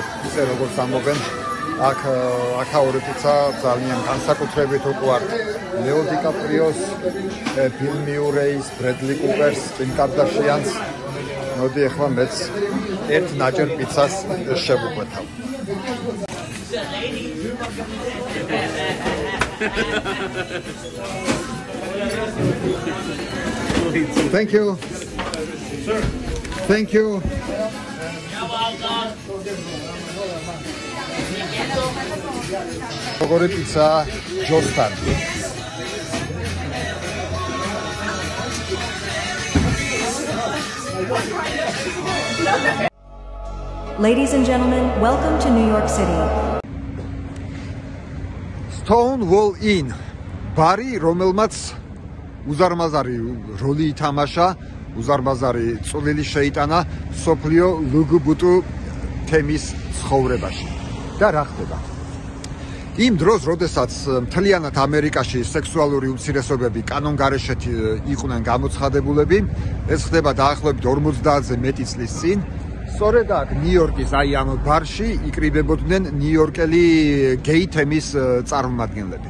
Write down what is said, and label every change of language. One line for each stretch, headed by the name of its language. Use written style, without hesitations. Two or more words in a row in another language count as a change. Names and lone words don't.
Georgian: ისე როგორც ამბობენ, აქაური პიცა ძალიან განსაკუთრებით უყვართ ლეო დიკაპრიოს, ბილ მიურეის, ბრედლი კუპერს, კიმ კარდაშიანს. მოდი ახლა მეც ერთ ნაჭერ პიცას შევუყვეთავ.
English: Thank you. Thank you.
Georgian: როგორი პიცა ჯოსთან.
English: Ladies and gentlemen, welcome to New York City. Stonewall Inn.
Georgian: ბარი, რომელმაც უზარმაზარი როლი ითამაშა, უზარმაზარი წვლილი შეიტანა სოფლიო ლუგუბუტუ თემის ცხოვრებაში. და რა ხდება? იმ დროს, როდესაც მთლიანად ამერიკაში სექსუალური უმცირესობები კანონგარეშე იყვნენ გამოცხადებულები, ეს ხდება დაახლოებით 50-ზე მეტი წლის წინ, სწორედ აქ ნიუ-იორკის აი ამ ბარში იკრიბებოდნენ ნიუ-იორკელი გეი თემის წარმომადგენლები.